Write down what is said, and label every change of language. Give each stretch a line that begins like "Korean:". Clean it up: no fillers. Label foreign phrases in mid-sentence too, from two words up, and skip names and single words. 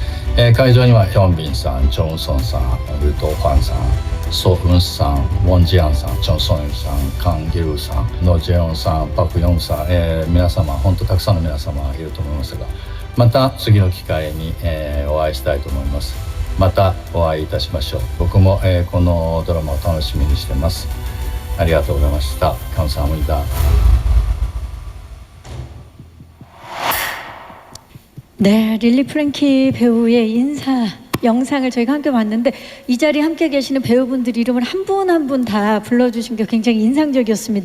Japanese: 会場にはヒョンビンさん、チョンソンさん、ルト・ファンさん、ソ・ウンさん、ウォン・ジアンさん、チョン・ソンユさん、カン・ギルさん、ノ・ジェヨンさん、パク・ヨンさん、皆様本当たくさんの皆様いると思いますが、また次の機会に、お会いしたいと思います。またお会いいたしましょう。僕も、このドラマを楽しみにしてます。ありがとうございました。감사합니다。
Korean: 네, 릴리 프랭키 배우의 인사 영상을 저희가 함께 봤는데 이 자리에 함께 계시는 배우분들 이름을 한 분 한 분 다 불러주신 게 굉장히 인상적이었습니다.